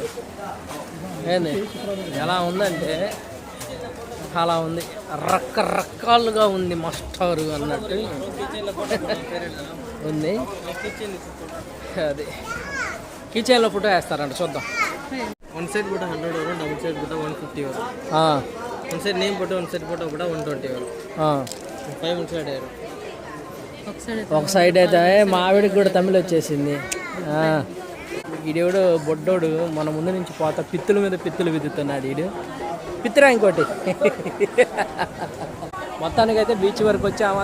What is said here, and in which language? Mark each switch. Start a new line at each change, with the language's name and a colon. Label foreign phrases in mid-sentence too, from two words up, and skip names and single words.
Telugu: ఏంది ఎలా ఉందంటే అలా ఉంది, రకరకాలుగా ఉంది మస్టారు అన్నట్టు ఉంది. అది కిచెన్లో ఫోటో వేస్తారంట, చూద్దాం.
English: 1 side photo 100 euro, double side photo 150 euro. 1 side name photo 1 side photo ಕೂಡ 120 euro. 5 side euro.
Telugu: ఒక సైడ్ అయితే మా ఆవిడకి కూడా తమిళ వచ్చేసింది. ఈడేవుడు బొడ్డోడు మన ముందు నుంచి పోతా పిత్తుల మీద పిత్తులు విద్దుతున్నాడు. ఈడు పిత్తురా ఇంకోటి. మొత్తానికైతే బీచ్ వరకు వచ్చాము.